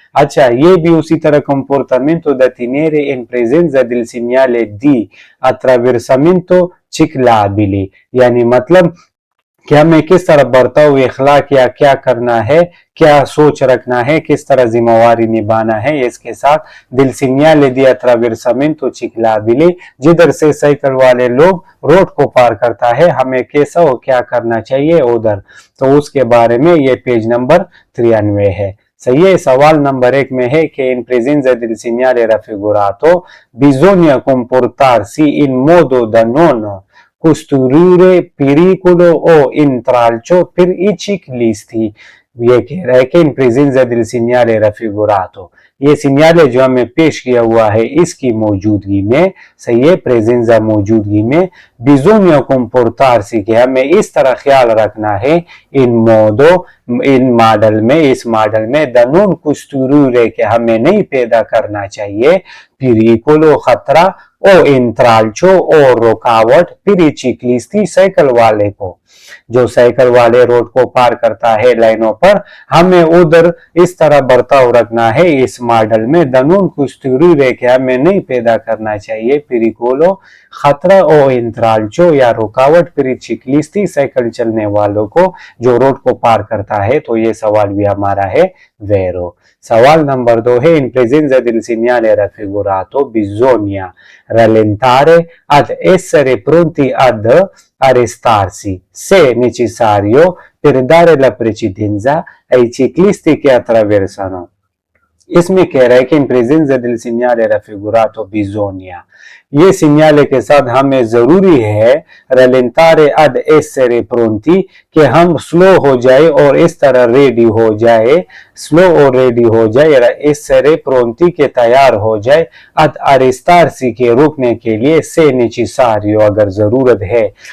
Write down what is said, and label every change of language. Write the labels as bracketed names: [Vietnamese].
[Hindi] अच्छा, ये भी उसी तरह [Italian] comportamento da tenere in presenza del segnale di attraversamento ciclabile, [Hindi] यानी मतलब कि हमें किस तरह बर्ताव इखलाक या क्या करना है, क्या सोच रखना है, किस तरह जिम्मेवारी निभाना है इसके साथ। दिल सिग्नल दी अट्रावेरसामेंटो चिकलाबिले, जिधर से साइकिल वाले लोग रोड को पार करता है, हमें कैसा हो क्या करना चाहिए उधर। तो उसके बारे में ये पेज नंबर 93 है। सही है। सवाल नंबर 1 में है कि [Italian] in presenza del segnale raffigurato bisogna comportarsi in modo da non costruire pericolo o intralcio per i ciclisti। [Hindi] ये कह रहा है कि इन प्रेजेंजा दिल सिग्नले रफिगुरातो, ये सिग्नल जो हमें पेश किया हुआ है इसकी मौजूदगी में, सही है, प्रेजेंजा मौजूदगी में, बिजोनिया [Italian] comportarsi, [Hindi] कि हमें इस तरह ख्याल रखना है, इन मोडो, इन मॉडल में, इस मॉडल में, [Italian] da non costruire, [Hindi] कि हमें नहीं पैदा करना चाहिए, pericolo खतरा, ओ इंट्राल्चो और रुकावट, फिर चिकलिस्ती साइकिल वाले को, जो साइकिल वाले रोड को पार करता है लाइनों पर, हमें उधर इस तरह बर्ताव रखना है इस मॉडल में। दनून कुस्तूरी रेखे हमें नहीं पैदा करना चाहिए, पिरिकोलो खतरा ओ इंट्राल्चो या रुकावट, फिर चिकलिस्ती साइकिल चलने वालों को जो रोड को पार करता है। तो ये सवाल भी हमारा है वेरो। सवाल नंबर 2 है, [Italian] in presenza del segnale raffigurato bisogna rallentare ad essere pronti ad arrestarsi se necessario per dare la precedenza ai ciclisti che attraversano। [Hindi] इसमें कह रहा है कि [Italian] in presenza del segnale raffigurato bisogna, [Hindi] ये सिग्नल के साथ हमें जरूरी है रलेंटारे [Italian] ad essere pronti, [Hindi] कि हम स्लो हो जाए और इस तरह रेडी हो जाए, स्लो और रेडी हो जाए, [Italian] essere pronti [Hindi] के तैयार हो जाए, [Italian] ad arrestarsi [Hindi] के रुकने के लिए, [Italian] se necessario [Hindi] अगर जरूरत है,